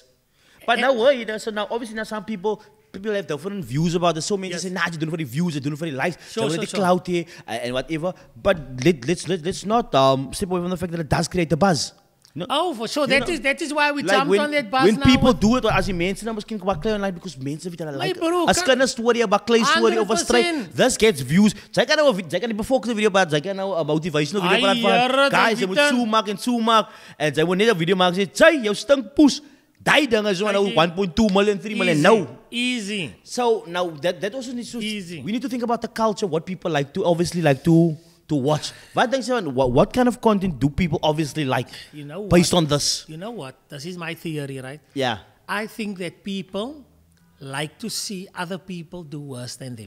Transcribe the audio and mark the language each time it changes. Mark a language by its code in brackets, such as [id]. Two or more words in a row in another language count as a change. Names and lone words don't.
[en] But now, so now obviously now some people have different views about this. So many say, nah, you do it for the views, you do it for the likes, you do it for the clout here, and whatever. But let's not step away from the fact that it does create a buzz. No? Oh, for sure. That is why we like jumped on that bus when now. When people do it, [af] as die mense nou miskien baklei online because mense weet hulle like. As kan 'n storie, 'n baklei storie of 'n stryd, [en] this gets views. [af] Sy kan die bevolkte video maak, sy kan nou 'n [en] motivational video [af] praat van guys, jy moet so maak en sy wil net 'n video maak sê, "Jy, jou stink poes." Daai dinge is nou 1.2 million, 3 million nou. [en] Easy. So now that also needs to easy. We need to think about the culture, what people like to obviously like to watch. What kind of content do people obviously like based on this? You know what? This is my theory, right? Yeah. I think that people like to see other people do worse than them.